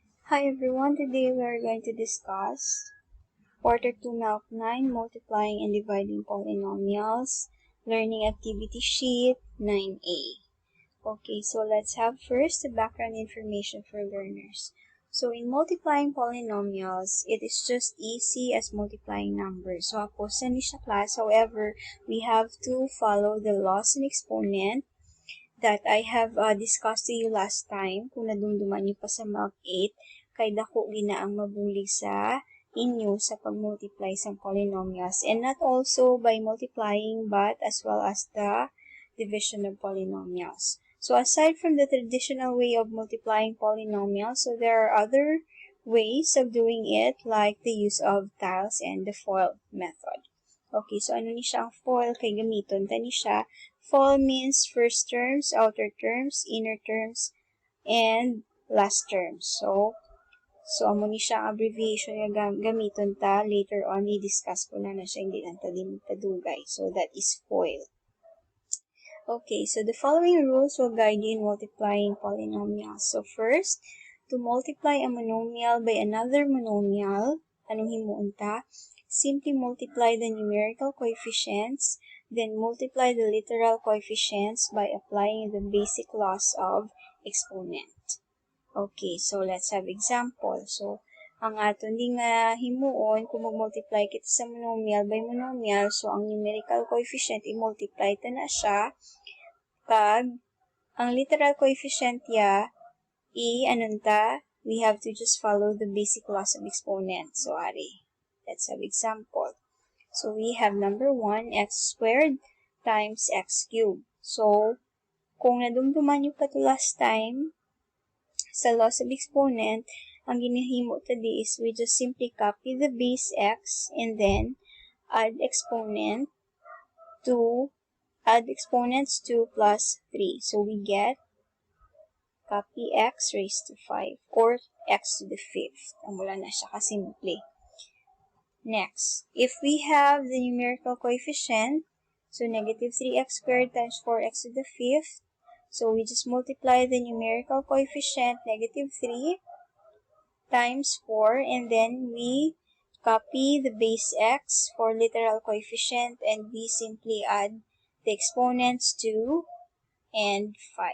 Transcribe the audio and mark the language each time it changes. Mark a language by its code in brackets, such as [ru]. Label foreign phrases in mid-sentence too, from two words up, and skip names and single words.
[en] Hi everyone, today we are going to discuss Quarter 2 Melc 9, Multiplying and Dividing Polynomials, Learning Activity Sheet 9A. Okay, so let's have first the background information for learners. So in multiplying polynomials, it is just easy as multiplying numbers. [hil] So ako sa ni siya [en] class, however, we have to follow the laws and exponent that I have discussed to you last time. [hil] Kung nadumduman niyo pa sa Melc 8, kay dako gina ang mabulig sa inyo sa pag-multiply sa polynomials. [en] And not also by multiplying, but as well as the division of polynomials. So aside from the traditional way of multiplying polynomials, so there are other ways of doing it, like the use of tiles and the FOIL method. [hil] Okay, so ano ni siya ang FOIL? Kay gamiton ta ni siya. [en] FOIL means first terms, outer terms, inner terms, and last terms. [hil] So amo ni siya ang abbreviation nga gamiton ta. [en] Later on, [hil] i-discuss ko na siya, hindi lang ta din kadugay. [en] So that is FOIL. Okay, so the following rules will guide you in multiplying polynomials. So first, to multiply a monomial by another monomial, [hil] anong himuon ta? [en] Simply multiply the numerical coefficients, then multiply the literal coefficients by applying the basic laws of exponent. Okay, so let's have example. So, [hil] ang aton di nga himuon, kung mag-multiply kita sa [en] monomial by monomial, [hil] so ang [en] numerical coefficient, [hil] i-multiply ta na siya, kag ang [en] literal coefficient [hil] ya, anunta, [en] we have to just follow the basic laws of exponent. So, ari, let's have example. So, we have number 1, x squared times x cubed. So, [hil] kung nadumduman nyo pa to [en] last time, [hil] sa [en] laws of exponent, [hil] ang ginahimo tadi [en] is we just simply copy the base x and then add exponents 2 plus 3. So we get copy x raised to 5 or x to the 5th. [hil] Amula na siya kasimple. [en] Next, if we have the numerical coefficient, so negative 3x squared times 4x to the 5th, so we just multiply the numerical coefficient, negative 3, times 4, and then we copy the base x for literal coefficient, and we simply add the exponents 2 and 5.